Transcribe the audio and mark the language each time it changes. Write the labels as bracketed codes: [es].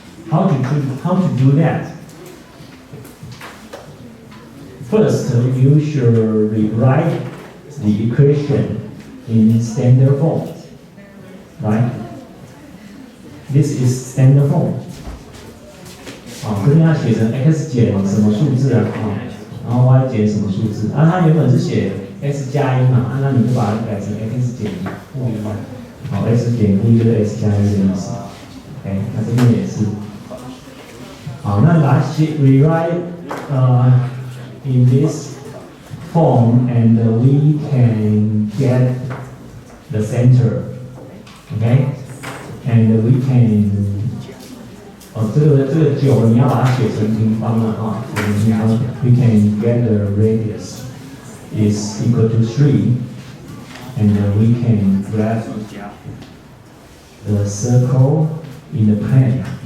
[en] How to do that? First, you should rewrite the equation in standard form, right? This is standard form. [zh] 这边要写成 x 减什么数字然后 y 减什么数字它原本是写 x 加1嘛那你就把它改成 x 减1不一样x 减1就是 x 加1的意思 OK 那这边也是那把它 [en] rewrite in this form, and we can get the center, okay? And we can [zh] 这个9你要把它写成平方了 [en] we can get the radius is equal to 3, and we can graph the circle in the plane.